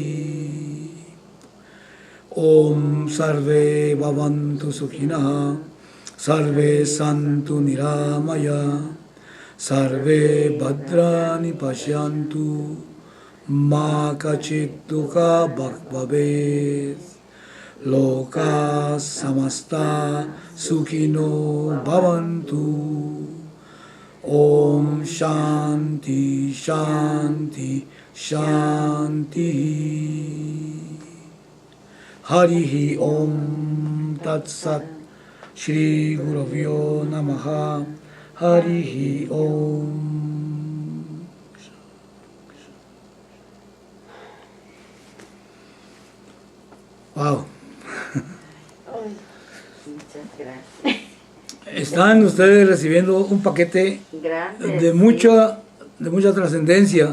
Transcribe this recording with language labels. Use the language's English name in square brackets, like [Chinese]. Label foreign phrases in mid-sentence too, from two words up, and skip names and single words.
[Sanskrit] ॐ सर्वे भवन्तु सुखिनः सर्वे सन्तु निरामयाः सर्वे भद्राणि पश्यन्तु मा कश्चित् दुःख भवेत् लोकाः समस्ताः सुखिनो भवन्तु ॐ शान्तिः शान्तिः शान्तिः Shanti हरिः ॐ तत् सत् श्री गुरुभ्यो नमः हरिः ॐ. Wow. [Spanish] Ay, muchas gracias. Están ustedes recibiendo un paquete Grande. de mucha trascendencia